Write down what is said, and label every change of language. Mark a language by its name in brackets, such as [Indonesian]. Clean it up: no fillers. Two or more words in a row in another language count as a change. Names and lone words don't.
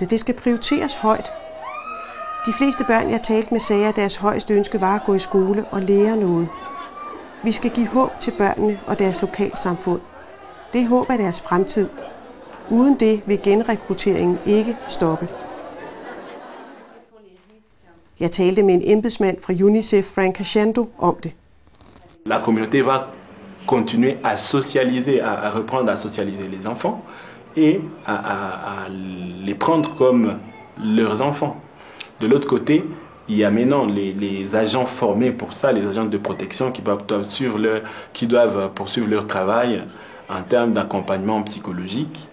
[Danish] Det skal prioriteres højt. De fleste børn, jeg talte med, sagde, at deres højeste ønske var at gå i skole og lære noget. Vi skal give håb til børnene og deres lokalsamfund. Det håb er deres fremtid. Uden det vil genrekrutteringen ikke stoppe. Jeg talte med en embedsmand fra UNICEF, Frank Cachando, om det. [French] La communauté va continuer à socialiser, à reprendre à socialiser les enfants et à les prendre comme leurs enfants. De l'autre côté, il y a maintenant les agents formés pour ça, les agents de protection qui doivent poursuivre leur travail en termes d'accompagnement psychologique.